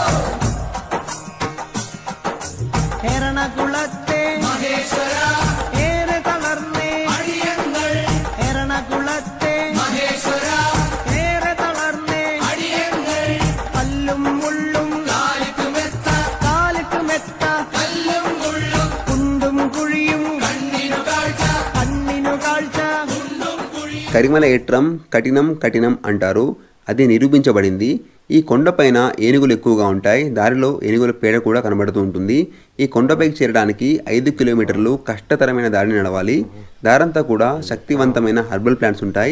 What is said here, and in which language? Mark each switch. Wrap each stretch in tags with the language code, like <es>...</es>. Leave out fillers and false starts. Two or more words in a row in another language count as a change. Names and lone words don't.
<ml>എറണാകുളത്തെ മഹേശ്വര ഏറെ തളർന്നേ അടിയങ്ങൾ എറണാകുളത്തെ മഹേശ്വര ഏറെ തളർന്നേ അടിയങ്ങൾ കല്ലും മുള്ളും കാലിക്ക് മെത്ത കല്ലും മുള്ളും കുണ്ടും കുഴിയും കണ്ണിനു കാഴ്ച</ml> <te>కరిమల ఏట్రం కఠినం కఠినం అంటారు. అది నిరూపించబడింది. ఈ కొండపైన ఏనుగులు ఎక్కువగా ఉంటాయి. దారిలో ఏనుగుల పేడ కూడా కనబడుతూ ఉంటుంది. ఈ కొండపైకి చేరడానికి 5 కిలోమీటర్లు కష్టతరమైన దారిని నడవాలి. దారంతా కూడా శక్తివంతమైన హెర్బల్ ప్లాంట్స్ ఉంటాయి.</te>